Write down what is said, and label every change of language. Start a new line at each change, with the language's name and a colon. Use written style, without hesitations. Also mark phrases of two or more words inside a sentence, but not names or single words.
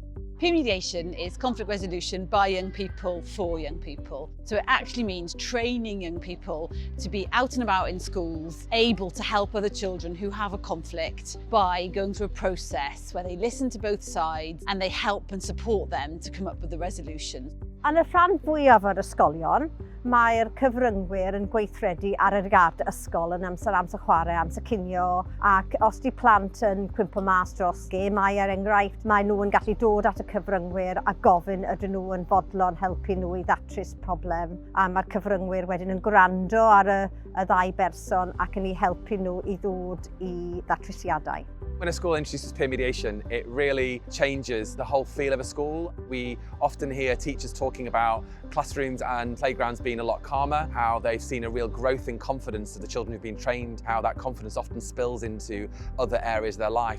English: Peer mediation is conflict resolution by young people for young people. So it actually means training young people to be out and about in schools, able to help other children who have a conflict by going through a process where they listen to both sides and they help and support them to come up with a resolution.
Welsh: Yn y rhan fwyaf o'r ysgolion, mae'r cyfryngwyr yn gweithredu ar y gard ysgol yn amser chwarae, amser cinio, ac os di plant yn cwympo mas dros gemau er enghraifft, mae nhw yn gallu dod at y cyfryngwyr a gofyn ydyn nhw yn fodlon helpu nhw i ddatrys problem. A mae'r cyfryngwyr wedyn yn gwrando ar y ddau berson ac yn ei helpu nhw i ddod i ddatrysiadau.
English: When a school introduces peer mediation, it really changes the whole feel of a school. We often hear teachers talking about classrooms and playgrounds being a lot calmer, how they've seen a real growth in confidence of the children who've been trained, how that confidence often spills into other areas of their life.